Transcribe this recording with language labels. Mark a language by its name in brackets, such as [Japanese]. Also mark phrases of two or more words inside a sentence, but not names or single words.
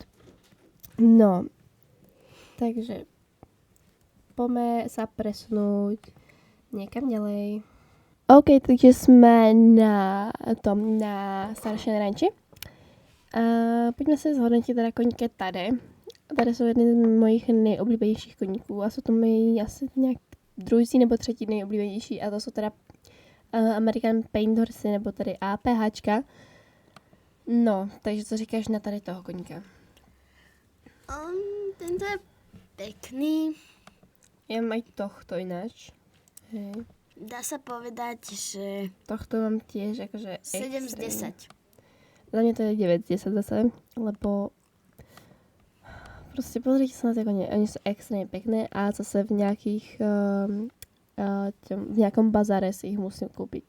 [Slovak] No, takže poďme sa presunúť niekam ďalej. OK, takže sme na staršej ranči. A poďme sa zhodnotiť teda koníka tady. [Czech] Tady jsou jedny z mojich nejoblíbenějších koníků a jsou to moji asi nějak druhý nebo třetí nejoblíbenější a to jsou teda American Paint Horsey nebo tady APHčka. No, takže co říkáš na tady toho koníka? [Slovak] Tento je pekný. Ja mám aj tohto ináč. Hej. Dá sa povedať, že Tohto mám tiež akože 7 z 10. Za mňa to je 9 z 10 zase, lebo proste pozrite sa na tie kone, oni sú extrémne pekné a zase v nejakých v nejakom bazáre si ich musím kúpiť.